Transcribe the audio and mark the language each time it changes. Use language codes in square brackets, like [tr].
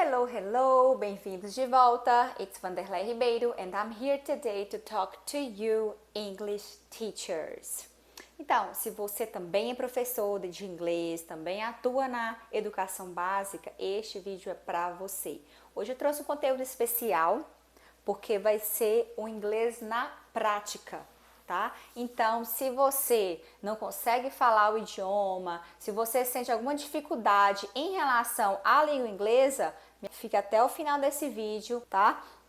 [pt] hello, bem-vindos de volta. [en] It's Vanderlei Ribeiro and I'm here today to talk to you English teachers. [pt] Então, se você também é professor de inglês, também atua na educação básica, este vídeo é para você. Hoje eu trouxe um conteúdo especial porque vai ser o inglês na prática. Tá? Então, se você não consegue falar o idioma, se você sente alguma dificuldade em relação à língua inglesa, fica até o final desse vídeo, tá?